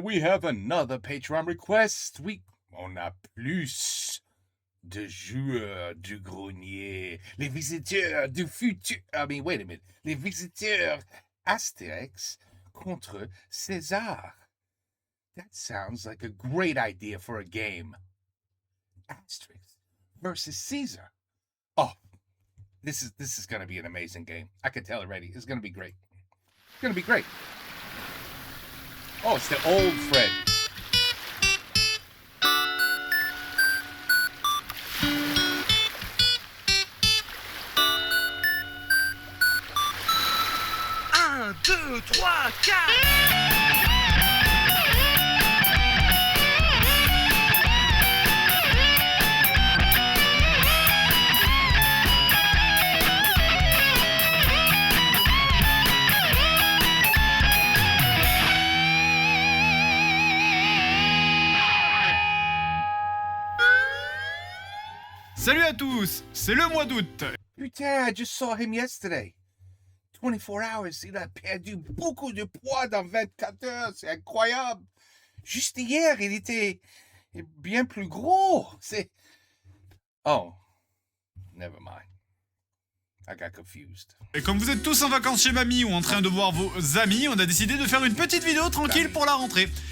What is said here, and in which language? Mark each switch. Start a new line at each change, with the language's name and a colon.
English: We have another Patreon request.
French: On a plus de joueurs du grenier. Les visiteurs du futur.
English: Wait a minute.
French: Les visiteurs Astérix contre César.
English: That sounds like a great idea for a game. Asterix versus Caesar. Oh, this is going to be an amazing game. I can tell already. It's going to be great. It's going to be great. Oh, it's the old Fred.
French: Un, deux, trois, quatre. Salut à tous, c'est le mois d'août.
English: Putain, I just saw him yesterday. 24 hours,
French: il a perdu beaucoup de poids dans 24 heures, c'est incroyable. Juste hier, il était bien plus gros.
English: Oh, never mind. I got confused.
French: Et comme vous êtes tous en vacances chez mamie ou en train de voir vos amis, on a décidé de faire une petite vidéo tranquille pour la rentrée.